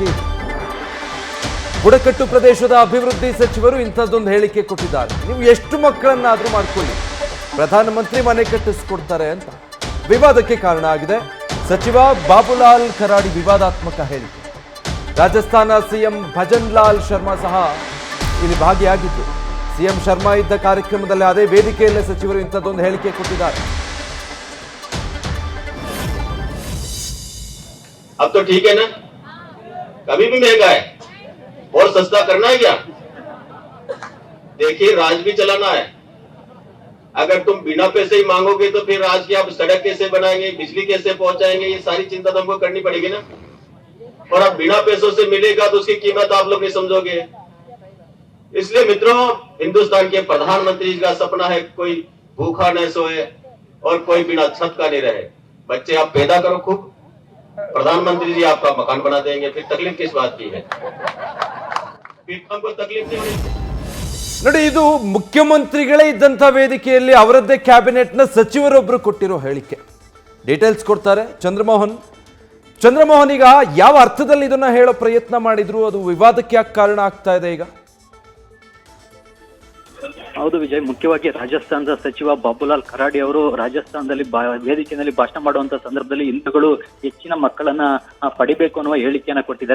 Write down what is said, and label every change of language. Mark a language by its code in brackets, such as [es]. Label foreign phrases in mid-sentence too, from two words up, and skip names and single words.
[kn] ಬುಡಕಟ್ಟು ಪ್ರದೇಶದ ಅಭಿವೃದ್ಧಿ ಸಚಿವರು ಇಂಥದ್ದೊಂದು ಹೇಳಿಕೆ ಕೊಟ್ಟಿದ್ದಾರೆ. ನೀವು ಎಷ್ಟು ಮಕ್ಕಳನ್ನಾದರೂ ಮಾಡ್ಕೊಳ್ಳಿ, ಪ್ರಧಾನಮಂತ್ರಿ ಮನೆ ಕಟ್ಟಿಸಿಕೊಡ್ತಾರೆ ಅಂತ ವಿವಾದಕ್ಕೆ ಕಾರಣ ಆಗಿದೆ. ಸಚಿವ ಬಾಬುಲಾಲ್ ಖರಾಡಿ ವಿವಾದಾತ್ಮಕ ಹೇಳಿಕೆ. ರಾಜಸ್ಥಾನ ಸಿಎಂ ಭಜನ್ ಲಾಲ್ ಶರ್ಮಾ ಸಹ ಇಲ್ಲಿ ಭಾಗಿಯಾಗಿದ್ದು, ಸಿಎಂ ಶರ್ಮಾ ಇದ್ದ ಕಾರ್ಯಕ್ರಮದಲ್ಲಿ अದೇ ವೇದಿಕೆಯಲ್ಲೇ ಸಚಿವರು ಇಂಥದ್ದೊಂದು ಹೇಳಿಕೆ ಕೊಟ್ಟಿದ್ದಾರೆ. [hi] अब तो ठीक है ना, कभी भी महंगा है और सस्ता करना है क्या? देखिए, राज भी चलाना है. अगर तुम बिना पैसे ही मांगोगे तो फिर राज की आप सड़क कैसे बनाएंगे, बिजली कैसे पहुंचाएंगे, ये सारी चिंता तो हमको करनी पड़ेगी ना. और अब बिना पैसों से मिलेगा तो उसकी कीमत आप लोग नहीं समझोगे. इसलिए मित्रों, हिंदुस्तान के प्रधानमंत्री का सपना है कोई भूखा न सोए और कोई बिना छत का नहीं रहे. बच्चे आप पैदा करो खूब, प्रधानमंत्री जी आपका मकान बना देंगे. फिर तकलीफ किस बात की है? फिर हमको तकलीफ नहीं होगी. [kn] ನೋಡಿ, ಇದು ಮುಖ್ಯಮಂತ್ರಿಗಳೇ ಇದ್ದಂಥ ವೇದಿಕೆಯಲ್ಲಿ ಅವರದ್ದೇ ಕ್ಯಾಬಿನೆಟ್ನ ಸಚಿವರೊಬ್ಬರು ಕೊಟ್ಟಿರೋ ಹೇಳಿಕೆ. ಡೀಟೇಲ್ಸ್ ಕೊಡ್ತಾರೆ ಚಂದ್ರಮೋಹನ್. ಈಗ ಯಾವ ಅರ್ಥದಲ್ಲಿ ಇದನ್ನ ಹೇಳೋ ಪ್ರಯತ್ನ ಮಾಡಿದ್ರು, ಅದು ವಿವಾದಕ್ಕೆ ಯಾಕೆ ಕಾರಣ ಆಗ್ತಾ ಇದೆ ಈಗ? ಹೌದು ವಿಜಯ್, ಮುಖ್ಯವಾಗಿ ರಾಜಸ್ಥಾನದ ಸಚಿವ ಬಾಬುಲಾಲ್ ಖರಾಡಿ ಅವರು ರಾಜಸ್ಥಾನದಲ್ಲಿ ವೇದಿಕೆಯಲ್ಲಿ ಭಾಷಣ ಮಾಡುವಂತ ಸಂದರ್ಭದಲ್ಲಿ ಹಿಂದೂಗಳು ಹೆಚ್ಚಿನ ಮಕ್ಕಳನ್ನ ಪಡಿಬೇಕು ಅನ್ನುವ ಹೇಳಿಕೆಯನ್ನ ಕೊಟ್ಟಿದ್ದಾರೆ.